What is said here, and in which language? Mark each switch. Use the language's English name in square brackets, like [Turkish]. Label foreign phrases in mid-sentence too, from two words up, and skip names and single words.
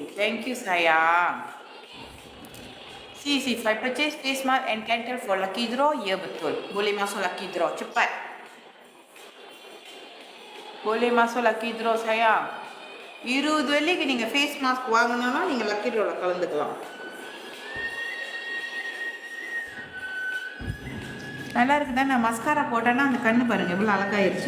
[English] Thank you, sayang. See, if I purchase face mask and candle for lucky draw, [Malay] ya betul. Boleh masuk [English] lucky draw. [Malay] Cepat. Boleh masuk [English] lucky draw, [Malay] sayang. [Tamil] 20 வெள்ளிக்கு நீங்கள் [English] face mask [Tamil] வாங்கினா நீங்கள் [English] lucky draw [Tamil] கலந்துக்கலாம். நல்லா இருக்குதா? நான் மஸ்காரா போட்டேன்னா அந்த கண்ணு பாருங்கள் எவ்வளோ அழகாயிருச்சு.